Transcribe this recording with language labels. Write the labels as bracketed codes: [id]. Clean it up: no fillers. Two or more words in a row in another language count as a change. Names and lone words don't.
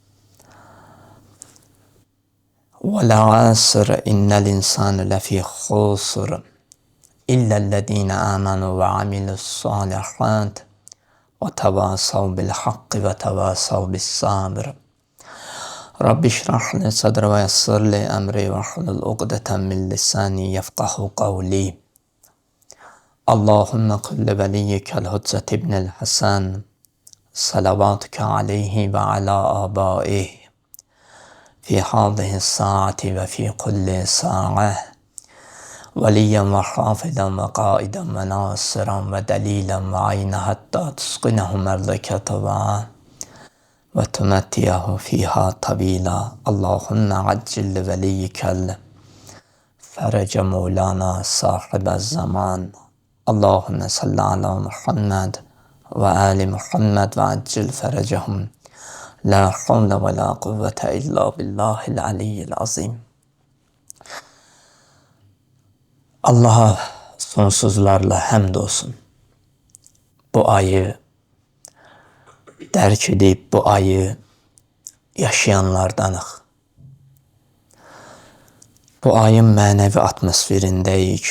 [ar] والعصر إن الإنسان لفي خسر إلا الذين آمنوا وعملوا الصالحات وتواصوا بالحق وتواصوا بالصبر. رب اشرح لي صدري ويسر لي أمري واحلل عقدة من لساني يفقه قولي. اللهم كن لوليك الحجة بن الحسن صلواتك عليه وعلى آبائه في هذه الساعة وفي كل ساعة وليا وحافظا وقائدا وناصرا ودليلا وعينا حتى تسكنه أرضك طوعا وتمتعه فيها طويلا. اللهم عجل لوليك الفرج مولانا صاحب الزمان. اللهم صل على محمد وآل محمد وعجل فرجهم. لا حول ولا قوة إلا بالله العلي العظيم. [az] Allah'a sonsuzlarla həmd olsun. Bu ayı dərk edib, bu ayı yaşayanlardanıq. Bu ayın mənəvi atmosferindəyik.